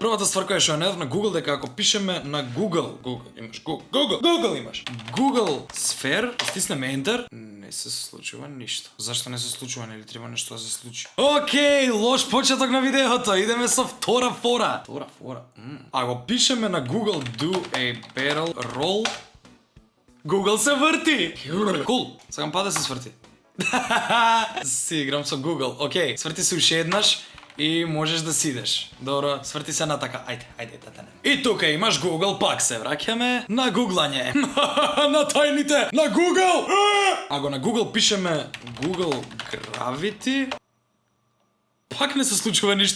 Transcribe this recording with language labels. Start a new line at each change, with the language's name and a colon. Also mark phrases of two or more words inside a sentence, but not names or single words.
Macedonian: Првата ствар која што ја најдов на Google дека ако пишеме на Google имаш Google имаш. Google Sphere, стиснеме Enter, не се случува ништо. Зашто не се случува, нели треба нешто да се случи? Океј, лош почеток на видеото. Идеме со втора фора. Ако пишеме на Google
English: do a barrel roll,
Macedonian: Google се врти. Кул. Сакам па да се сврти. Си играм со Google. Океј, сврти се уште еднаш и можеш да сидеш. Добро, сврти се натака. Ајде, татане. И тука имаш Google, пак се враќаме на гуглање. На тајните на Google. Ако на Google пишеме Google Gravity, пак не се случува ништо.